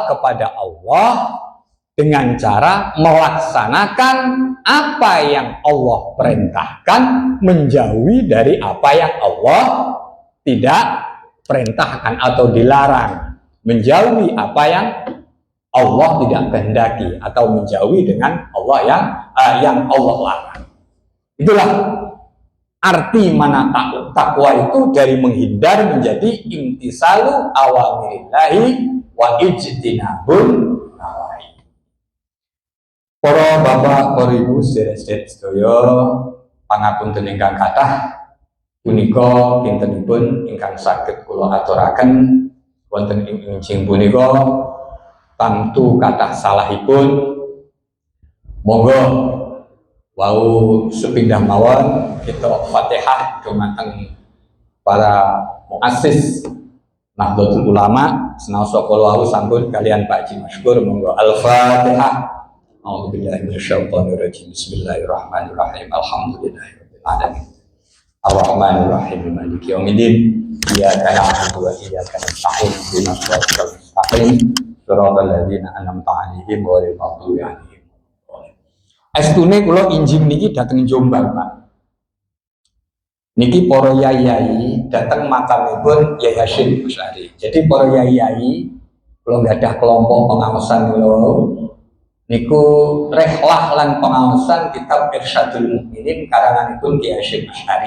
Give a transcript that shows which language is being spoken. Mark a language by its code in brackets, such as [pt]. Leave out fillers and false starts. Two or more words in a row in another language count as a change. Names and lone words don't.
[id] kepada Allah dengan cara melaksanakan apa yang Allah perintahkan, menjauhi dari apa yang Allah tidak perintahkan atau dilarang, menjauhi apa yang Allah tidak kehendaki atau menjauhi dengan Allah yang Allah larang. Itulah arti mana takwa itu, dari menghindar menjadi [ar] امتثال أوامر الله واجتناب النواهي. [jv] Para bapak, para ibu, sedherek sedaya pangapunten ingkang kathah, punika kintenipun ingkang saged kula aturaken wonten ing injing punika tamtu kathah salahipun. Monggo wau sepindah mawon kita Fatihah dumateng para muassis Nahdlatul Ulama senaosa kula wau sampun kalian Pak Haji Masykur. Monggo Al-Fatihah. [ar] أعوذ بالله من الشيطان الرجيم. بسم الله الرحمن الرحيم. الحمد لله رب العالمين. الرحمن الرحيم. مالك يوم الدين. إياك نعبد وإياك نستعين. اهدنا الصراط المستقيم. صراط الذين أنعمت عليهم غير المغضوب عليهم. [jv] Estune kula injing niki dateng Jombang, Pak. Niki para yai dateng makamipun Yai Hasyim Asy'ari. Jadi para yai kula gadah kelompok pengaosan kula niku rehlah lan pengaosan kitab Irsyadul Mukminin karanganipun Kyai Hasyim Asy'ari.